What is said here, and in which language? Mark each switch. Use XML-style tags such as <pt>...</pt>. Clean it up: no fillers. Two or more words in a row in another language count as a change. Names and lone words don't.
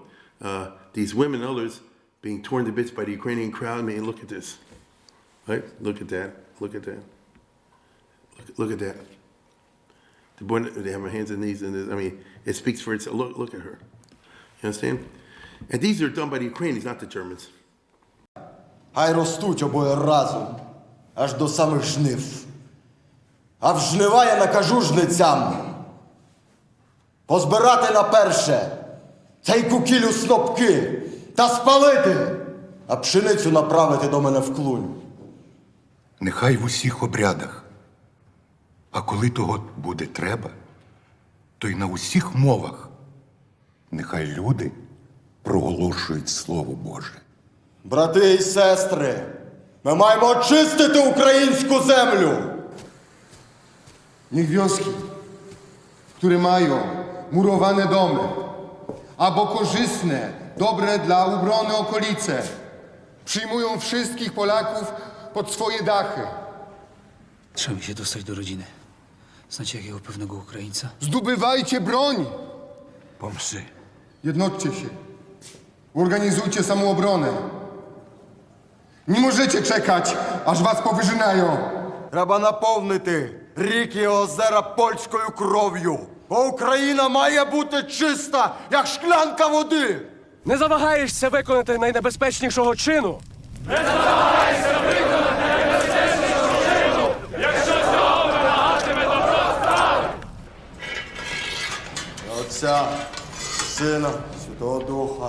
<en>These women and others being torn to bits by the Ukrainian crowd. I mean, look at this, right? Look at that. Look at that. Look at that. The boy, they have their hands and knees, and I mean, it speaks for itself. Look at her. You understand? And these are done by the Ukrainians, not the Germans.</en> <uk>Хай ростуть обоє разом, аж до самих жнив. А в жнива я накажу жницям позбирати на перше цей кукілю снопки та спалити, а пшеницю направити до мене в клунь. Нехай в усіх обрядах. А коли того буде треба, то й на усіх мовах нехай люди проголошують Слово Боже. Брати і сестри, ми маємо очистити українську землю.</uk> <pl>Niech wioski, które mają murowane domy, albo korzystne, dobre dla obrony okolice, przyjmują wszystkich Polaków pod swoje dachy. Trzeba mi się dostać do rodziny. Znacie jakiego pewnego Ukraińca? Zdobywajcie broń Pomsy. Jednoczcie się. Organizujcie samoobronę. Nie możecie czekać, aż was powyżynają.</pl> <uk>Треба наповнити ріки і озера польською кров'ю. Бо Україна має бути чиста, як шклянка води. Не завагаєшся виконати найнебезпечнішого чину. Я Отця, Сина, Святого Духа.</uk>